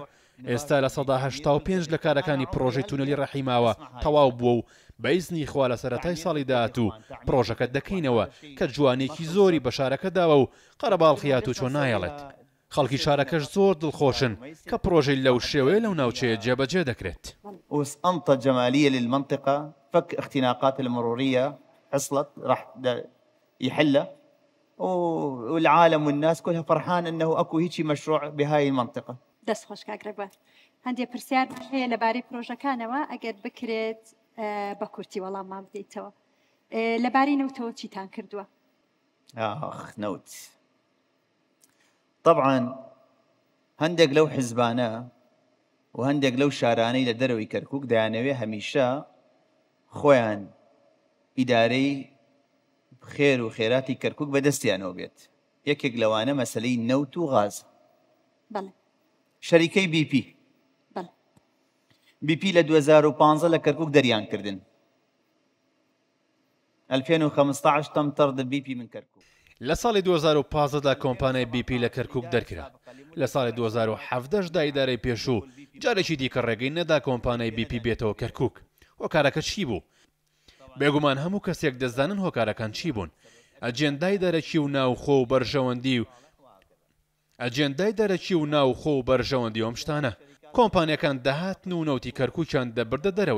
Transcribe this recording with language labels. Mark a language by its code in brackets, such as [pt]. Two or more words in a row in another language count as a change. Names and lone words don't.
[ckb] ئێستا لە 1985 لە کارەکانی پرۆژەی تونێلی ڕەحیماوە تەواو بووە و بەئیزنی خوا لە سەرەتای ساڵی داهاتوو پرۆژەکە دەکەینەوە کە جوانێکی زۆری بە شارەکە داوە و قەرەباڵخیات و چۆن نایەڵێت خەڵکی شارەکەش زۆر دڵخۆشن کە پرۆژەی لەو شێوەیە لەو ناوچەیە جێبەجێ دەکرێت. [ar] وأنطة جمالية للمنطقة فك اختناقات المرورية حصلت راح يحلها والعالم والناس كلها فرحان انه اكو هيك مشروع بهاي المنطقة. [ckb] دەست خۆش کاگرەبە هەندێ پرسیار هەیە لەبارەی پرۆژەکانەوە ئەگەر بکرێت بە کورتی وەڵاممان بدەیتەوە لەبارەی نەوتەوە چیتان کردووە؟ نەوت طبعا هەندێک لەو حیزبانە و هەندێک لەو شارانەی لە دەرەوەی کەرکووک دەیانەوێ هەمیشە خۆیان ئیدارەی خێر و خێراتی کەرکووک بەدەستیانەوە بێت یەکێک لەوانە مەسەلەی نەوت و غاز. بەڵێ شەریکەی بیپی لە 2015 لە کەرکووک دەریان کردن 2015 [ar] تم طرد البيبي من كركوك. [ckb] لە ساڵی 2015دا کۆمپانیای بیپی لە کەرکووک دەرکرا لە ساڵی 2017دا ئیدارەی پێشوو جارێکی دیکە ڕێگەی نەدا کۆمپانیای بیپی بێتەوە کەرکووک. هۆکارەکە چی بوو؟ بێگومان هەموو کەسێک دەزانن هۆکارەکان چی بوون. ئەجێندای دەرەکی و ناوخۆ و بەرژەوەندی و بەرژەوەندی ئەم شتانە کۆمپانیەکان دەهاتن و نەوتی کەرکووکیان دەبردە دەرەوەی